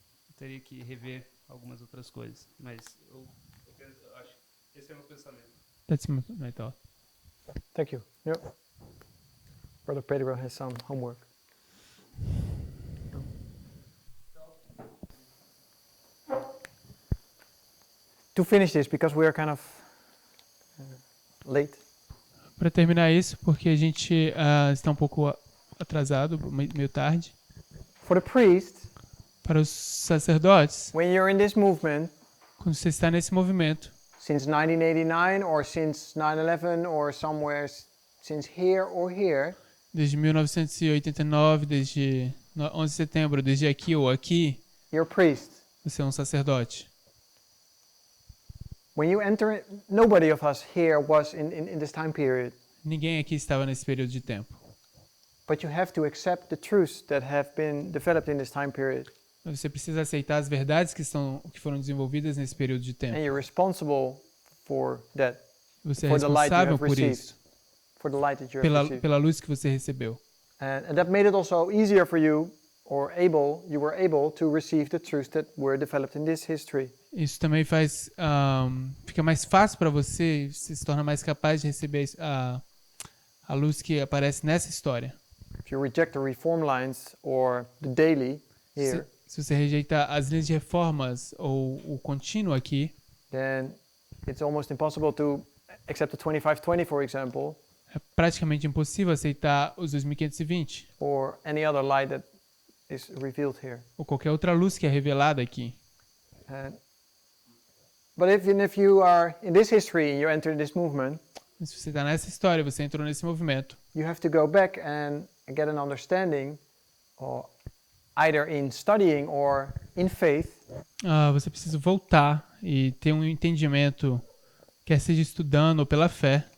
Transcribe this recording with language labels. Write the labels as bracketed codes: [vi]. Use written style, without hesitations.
[pt] Eu teria que rever algumas outras coisas, mas eu acho que esse é o meu pensamento. [en] That's my thought. Thank you. Yep. Brother Pedro has some homework. To finish this, because we are kind of late. [pt] Para terminar isso, porque a gente está um pouco atrasado, meio tarde. [en] For the priest, [pt] para os sacerdotes, [en] when you're in this movement, [pt] quando você está nesse movimento, [en] since 1989 or since 9/11 or somewhere since here or here, [pt] desde 1989, desde 11 de setembro, desde aqui ou aqui, [en] you're a priest. [pt] Você é um sacerdote. [en] When you enter, nobody of us here was in this time period. [pt] Ninguém aqui estava nesse período de tempo. [en] But you have to accept the truths that have been developed in this time period. [pt] Você precisa aceitar as verdades que foram desenvolvidas nesse período de tempo. [en] And you're responsible for that. [pt] Você é responsável por isso. [en] For the light that you have received. [pt] Pela luz que você recebeu. [en] And that made it also easier for you, you were able to receive the truths that were developed in this history. [pt] Isso também faz fica mais fácil para você, se torna mais capaz de receber a luz que aparece nessa história. [en] If you reject the reform lines or the daily here, [pt] se você rejeita as linhas de reformas ou o contínuo aqui, [en] then it's almost impossible to accept the 2520, for example. [pt] É praticamente impossível aceitar os 2520. [en] Or any other light that is revealed here. [pt] Ou qualquer outra luz que é revelada aqui. [en] But even if you are in this history and you enter this movement, [pt] se você está nessa história, você entrou nesse movimento, [en] you have to go back and get an understanding, or either in studying or in faith. [pt] Você precisa voltar e ter um entendimento, quer seja estudando ou pela fé,